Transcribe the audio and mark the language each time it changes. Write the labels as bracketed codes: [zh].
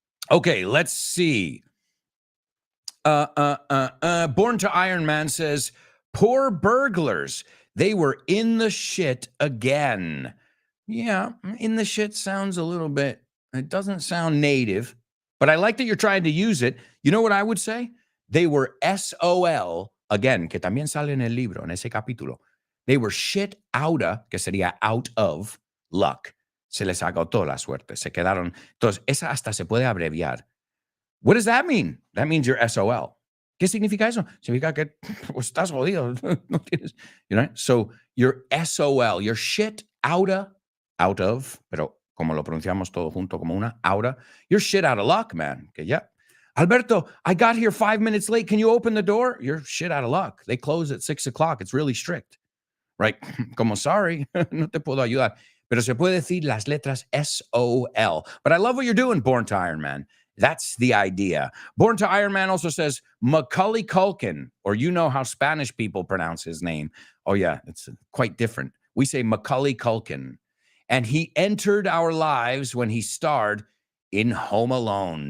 [en] Okay, let's see. Born to Iron Man says, poor burglars. They were in the shit again. Yeah, in the shit sounds a little bit, it doesn't sound native, but I like that you're trying to use it. You know what I would say? They were SOL, again, [es] que también sale en el libro, en ese capítulo. [en] They were shit outa, [es] que sería [en] out of luck. [es] Se les agotó la suerte. Se quedaron. Entonces, esa hasta se puede abreviar. [en] What does that mean? That means you're SOL. [es] ¿Qué significa eso? Significa que pues, estás jodido. No tienes, [en] you know? So, you're SOL. You're shit outa, out of, [es] pero como lo pronunciamos todo junto como una, [en] outa. You're shit out of luck, man. [es] Que ya. [en] Alberto, I got here 5 minutes late. Can you open the door? You're shit out of luck. They close at 6 o'clock. It's really strict. Right? [es] Como sorry, no te puedo ayudar. Pero se puede decir las letras SOL. [en] But I love what you're doing, Born to Iron Man. That's the idea. Born to Iron Man also says Macaulay Culkin, or you know how Spanish people pronounce his name. Oh, yeah, it's quite different. We say Macaulay Culkin. And he entered our lives when he starred in Home Alone.